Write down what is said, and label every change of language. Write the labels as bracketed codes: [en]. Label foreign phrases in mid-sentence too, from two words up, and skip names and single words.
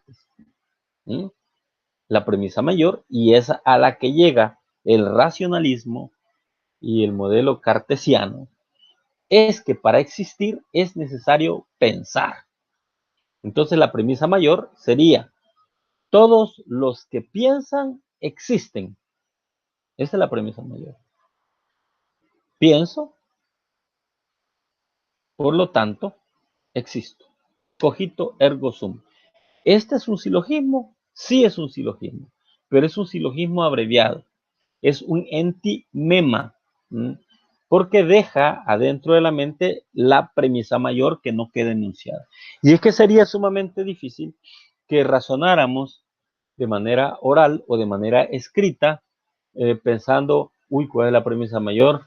[es] La premisa mayor, y es a la que llega el racionalismo y el modelo cartesiano es que para existir es necesario pensar. Entonces la premisa mayor sería, todos los que piensan existen. Esa es la premisa mayor. Pienso, por lo tanto, existo. [la] Cogito ergo sum. [es] ¿Este es un silogismo? Sí es un silogismo, pero es un silogismo abreviado. Es un entimema, porque deja adentro de la mente la premisa mayor que no queda enunciada. Y es que sería sumamente difícil que razonáramos de manera oral o de manera escrita, pensando, uy, ¿cuál es la premisa mayor?